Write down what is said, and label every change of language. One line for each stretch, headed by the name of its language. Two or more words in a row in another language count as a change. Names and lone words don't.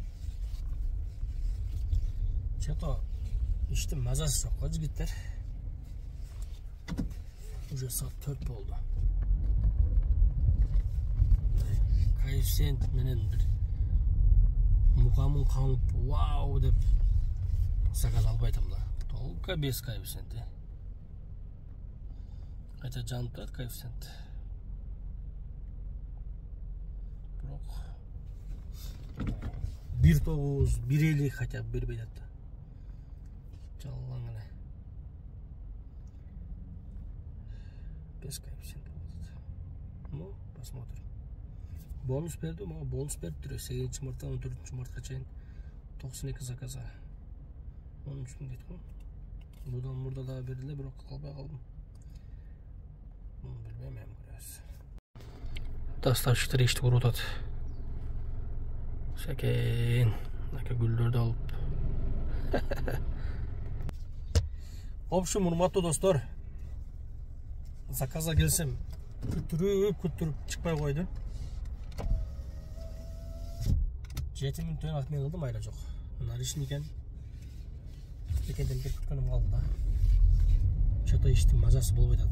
Kyrgyz: Чето иштин мазасы жок го жигиттер. Уже saat 4 болду. Коэффициент менен бир мукамын камып, вау деп заказ албай атам да.
Russian: Только без коэффициента.
Kyrgyz: Хотя жанып турат коэффициент. Бирок 1.9, 1.50
Russian: хотя бы
Kyrgyz: бербей атты. Жалаң эле.
Russian: Без коэффициента болот. Ну, посмотрим.
Kyrgyz: Бонус берди, мага бонус берип туруп 8 мартан 14 мартка чейин 92 заказа 13 миң дейт го. Будан мурда дагы бериле, бирок калбай калдым. Билбейм эми көрөбүз. Доставщиктер иштеп уруп атат. Секен, ака гүлдөрдү алып.
Russian: В общем,
Kyrgyz: урматтуу достор, заказга келсем, күттүрүп чыкпай койду. 7 минут өтүп мен кылдым, айла жок. Наришин экен. Экенден бир күткөнүм калды да. Чото иштин мазасы болбой атат.